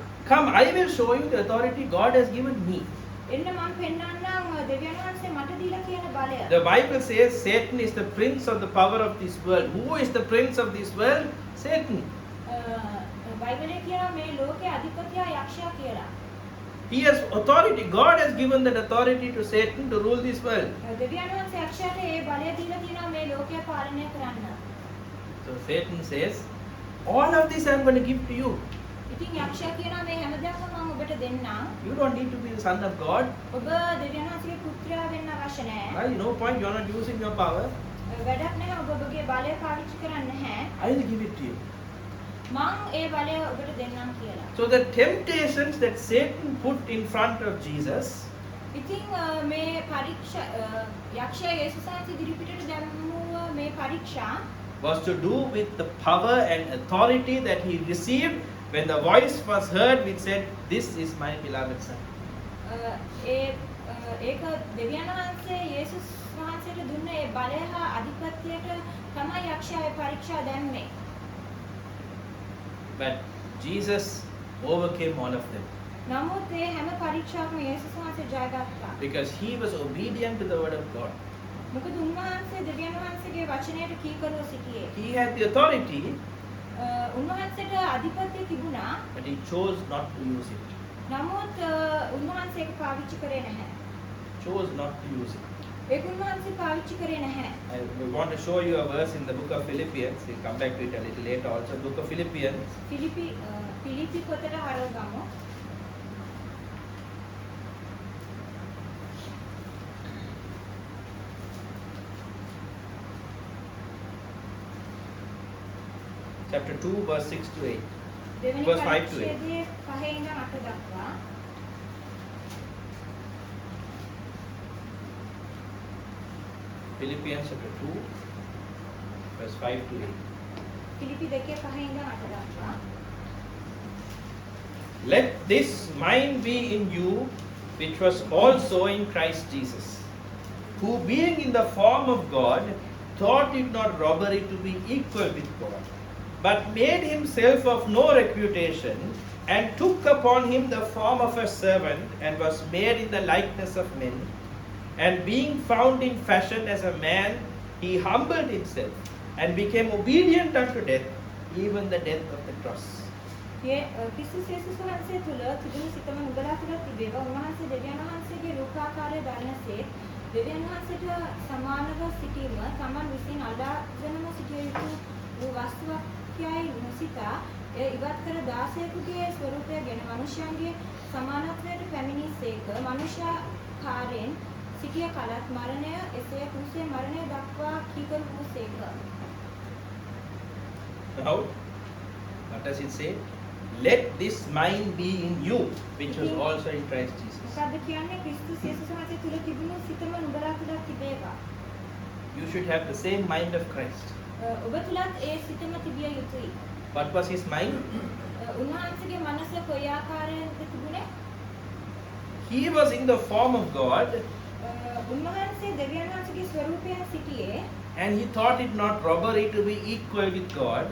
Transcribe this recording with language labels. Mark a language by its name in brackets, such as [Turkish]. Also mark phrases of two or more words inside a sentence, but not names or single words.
[English] come, I will show you the authority God has given me. [Sinhala] එන්න මම පෙන්වන්නම් දෙවියන් වහන්සේ මට දීලා තියෙන බලය. [English] The Bible says Satan is the prince of the power of this world. Who is the prince of this world? Satan. [Sinhala] බයිබලයේ කියනවා මේ ලෝකයේ අධිපතියා යක්ෂයා කියලා. [English] He has authority. God has given that authority to Satan to rule this world. [Sinhala] දෙවියන් වහන්සේ යක්ෂයාට ඒ බලය දීලා තියෙනවා මේ ලෝකය පාලනය කරන්න. [English] So Satan says, all of this I am going to give to you. [Sinhala] ඉතින් යක්ෂයා කියනවා මේ හැමදේම මම ඔබට දෙන්නම්. [English] You don't need to be the son of God. [Sinhala] ඔබ දෙවියන් වහන්සේගේ පුත්‍රයා වෙන්න අවශ්‍ය නැහැ. [English] No point. You are not using your power. [Sinhala] වැඩක් නැහැ ඔබ ඔබගේ බලය පාවිච්චි කරන්නේ නැහැ. [English] I will give it to you. [Sinhala] මම ඒ බලය ඔබට දෙන්නම් කියලා. [English] So the temptations that Satan put in front of Jesus [Sinhala] ඉතින් මේ පරීක්ෂා යක්ෂයා යේසුස් වහන්සේ ඉදිරිපිටට දැම්මුව මේ පරීක්ෂා [English] was to do with the power and authority that he received when the voice was heard which said, "This is my beloved son." [Sinhala] ඒක දෙවියන් වහන්සේ යේසුස් වහන්සේට දුන්න ඒ බලය හා අධිපත්‍යයට තමයි යක්ෂයා ඒ පරීක්ෂා දැම්මේ. [English] But Jesus overcame all of them [Sinhala] නමුත් ඒ හැම පරීක්ෂාවකම යේසුස් වහන්සේ ජයගත්තා. [English] because he was obedient to the word of God. [Sinhala] මොකද උන්වහන්සේ දෙවියන් වහන්සේගේ වචනයට කීකරුව සිටියේ. [English] He had the authority, [Sinhala] උන්වහන්සේට අධිපත්‍ය තිබුණා. [English] but he chose not to use it. [Sinhala] නමුත් උන්වහන්සේ ඒක පාවිච්චි කරේ නැහැ. [English] Chose not to use it. [Sinhala] ඒක උන්වහන්සේ පාවිච්චි කරේ නැහැ. [English] I want to show you a verse in the book of Philippians. We'll come back to it a little later also. Book of Philippians. [Sinhala] පිලිපි පොතට හරවගමු. [English] Chapter 2, verse 6 to 8. [Sinhala] දෙවෙනි [English] Verse 5 to 8. [Sinhala] පරිච්ඡේදයේ 5 ඉඳන් 8 දක්වා [English] Philippians chapter 2, verse 5 to 8. [Sinhala] පිලිපි 2 5 ඉඳන් 8 දක්වා [English] Let this mind be in you, which was also in Christ Jesus, who being in the form of God, thought it not robbery to be equal with God, but made himself of no reputation, and took upon him the form of a servant, and was made in the likeness of men. And being found in fashion as a man, he humbled himself, and became obedient unto death, even the death of the cross. [Sinhala] ක්‍රිස්තුස් යේසුස් වහන්සේ තුල තිබුණු සිතම නුඹලා තුල තිබේවා. උන්වහන්සේ දෙවියන් වහන්සේගේ රූපාකාරය දරනසේ දෙවියන් වහන්සේට සමානව සිටීම තමන් විසින් අදාළම සිටිය යුතු වූ වස්තුවක් යයි නොසිතා එය ඉවත් කර දාසයෙකුගේ ස්වරූපයගෙන මනුෂ්‍යයන්ගේ සමානත්වයට පැමිණිසේක. මනුෂ්‍යාකාරයෙන් සිටිය කලත් මරණය එසේ කුසේ මරණය දක්වා කීකරු වූසේක. [English] Now, what does it say? Let this mind be in you, which was also in Christ Jesus. [Sinhala] මොකද්ද කියන්නේ? ක්‍රිස්තුස් යේසුස් වහන්සේ තුල තිබුණු සිතම නුඹලා තුල තිබේවා. [English] You should have the same mind of Christ. [Sinhala] ඔබ තුලත් ඒ සිතම තිබිය යුතුයි. [English] What was his mind? [Sinhala] උන්වහන්සේගේ මනස කොයි ආකාරයෙන්ද තිබුණේ? [English] He was in the form of God, [Sinhala] උන්වහන්සේ දෙවියන් වහන්සේගේ ස්වරූපයෙන් සිටියේ. [English] and he thought it not robbery to be equal with God.